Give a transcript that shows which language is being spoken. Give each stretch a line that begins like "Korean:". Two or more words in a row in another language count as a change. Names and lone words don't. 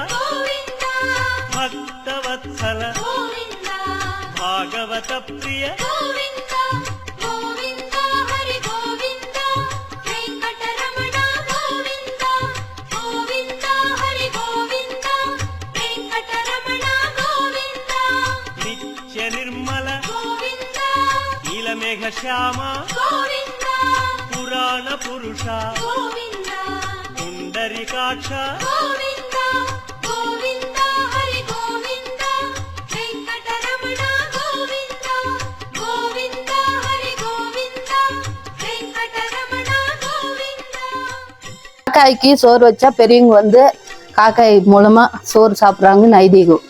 Sanskrit: భక్తవత్సల భాగవత ప్రియ నిత్య నిర్మల నీలమేఘ శ్యామ పురాణ పురుష పుండరీకాక్ష
Tamil: காக்காய்க்கு சோறு வச்சா பெரியவங்க காக்காய் மூலமா சோறு சாப்பிட்றாங்கன்னு ஐதீகம்.